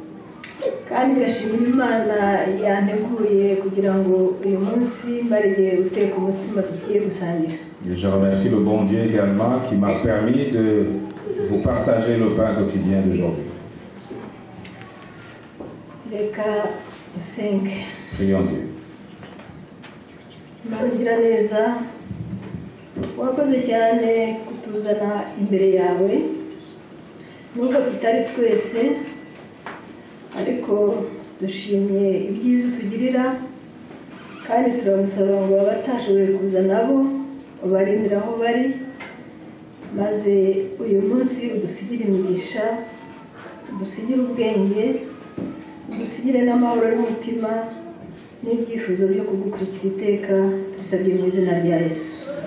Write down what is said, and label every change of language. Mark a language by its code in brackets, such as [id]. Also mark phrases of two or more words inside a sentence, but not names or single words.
[fr] Et je remercie le bon Dieu également qui m'a permis de vous partager le pain quotidien d'aujourd'hui. Prions Dieu. [rw] Marugira neza wakoze cyane kutuzana imbere yawe nubwo tutari twese ariko dushimye ibyiza utugirira kandi turagusaba ngo abatashoboye kuza nabo ubarindira aho bari maze uyu munsi udusigire imigisha udusigire ubwenge udusigire n'amahoro y'umutima n'ibyifuzo byo kugukurikira iteka tubisabye mu izina rya Yesu.